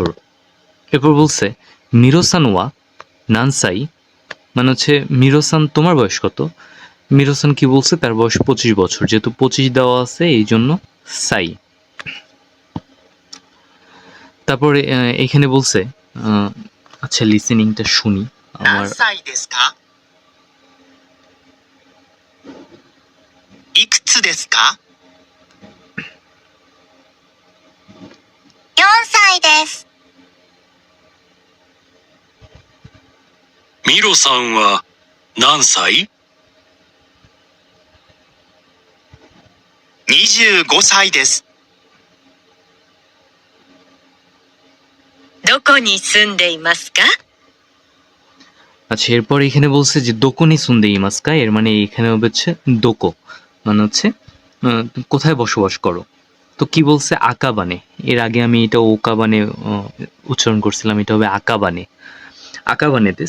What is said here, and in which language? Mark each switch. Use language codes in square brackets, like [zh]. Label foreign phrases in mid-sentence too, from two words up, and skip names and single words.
[bn] এরপর বলছে [ja] ミロさん は 何歳, [bn] মানে হচ্ছে মিরোসান তোমার বয়স কত? মিরোসান কি বলছে, তার বয়স 25 বছর, যেহেতু 25 দেওয়া আছে এই জন্য সাই। তারপরে এখানে বলছে আচ্ছা লিসেনিংটা শুনি আমার। [ja] 何歳ですかいくつですか 4歳です。ミロさんは何歳 ?25 歳です。どこに住んでいますか？ [bn] আচ্ছা এরপর এখানে বলছে যে [ja] どこに 住んで いますか, [bn] এর মানে এখানে হচ্ছে দোকো, মানে হচ্ছে কোথায় বসবাস করো? তো কি বলছে আকাবানে। এর আগে আমি এটা ওকাবানে উচ্চারণ করছিলাম, এটা হবে আকাবানে। [ja] 赤羽 です.